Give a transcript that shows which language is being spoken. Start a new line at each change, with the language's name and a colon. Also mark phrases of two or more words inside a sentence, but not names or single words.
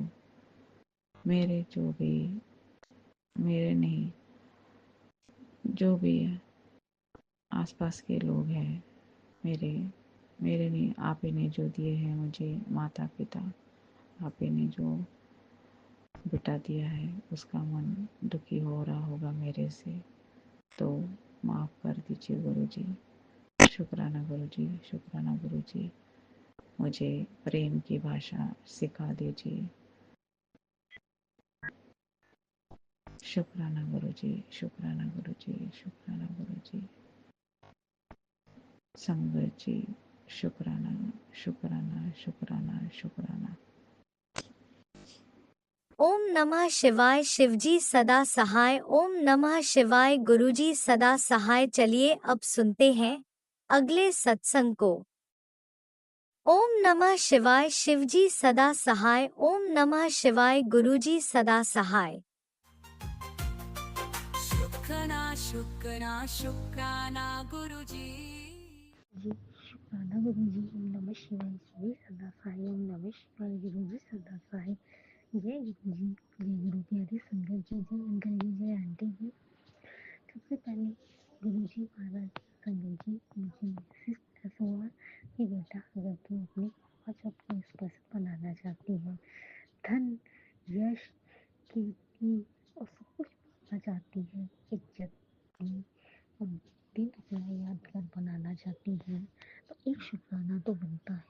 Hindi: मेरे जो भी मेरे नहीं, जो भी आसपास के लोग हैं, मेरे मेरे नहीं, आप ही ने जो दिए हैं मुझे माता पिता, आप ही ने जो बेटा दिया है, उसका मन दुखी हो रहा होगा मेरे से, तो माफ़ कर दीजिए गुरु जी। शुक्राना गुरु जी, शुक्राना गुरु जी। मुझे प्रेम की भाषा सिखा दीजिए। शुक्राना गुरु जी, शुक्राना गुरु जी, शुक्राना गुरु जी। संगत जी, शुक्राना, शुक्राना, शुक्राना, शुक्राना। ओम नमः शिवाय। शिवजी सदा सहाय। ओम नमः शिवाय। गुरुजी सदा सहाय। चलिए अब सुनते हैं अगले सत्संग को। ओम नमः शिवाय शिवजी सदा सहाय। ओम नमः शिवाय गुरुजी सदा सहाय। शुक्राना शुक्राना शुक्राना गुरुजी जी शुक्राना गुरु जी। ओम नमः शिवाय श्री सदा साई। ओम नमः शिवाय गुरु जी सदा साई। जय गुरु जी, जय गुरु प्यारी संगत जी, जय अंकल जी, जय आंटी जी। सबसे पहले गुरु जी महाराज संगत जी मुझे मैसेज ऐसा हुआ कि बेटा अगर तू अपनी पाँच को स्पष्ट बनाना चाहती है, धन यश कीर्ति और सब कुछ पाना चाहती है, इज्जत और दिन अपना यादगार बनाना चाहती है, तो एक शुक्राना तो बनता है।